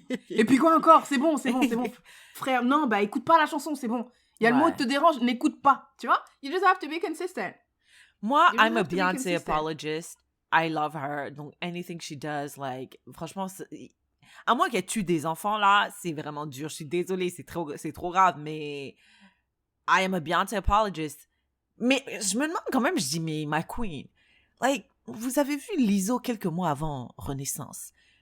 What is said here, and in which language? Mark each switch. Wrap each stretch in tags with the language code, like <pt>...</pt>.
<fr>Et puis quoi encore? C'est bon. Frère, non, bah écoute pas la chanson, c'est bon. Il y a le mot qui te dérange, n'écoute pas, tu vois?</fr> <en>You just have to be consistent. Moi, I'm a Beyoncé apologist. I love her.</en> <fr>Donc,</fr> <en>anything she does, like,</en> <fr>franchement, à moins qu'elle tue des enfants, là, c'est vraiment dur. Je suis désolée, c'est trop grave, mais</fr> <en>I am a Beyoncé apologist.</en> <fr>Mais je me demande quand même, je dis, mais</fr> <en>my queen, like,</en> <fr>vous avez vu Lizzo quelques mois avant Renaissance.</fr>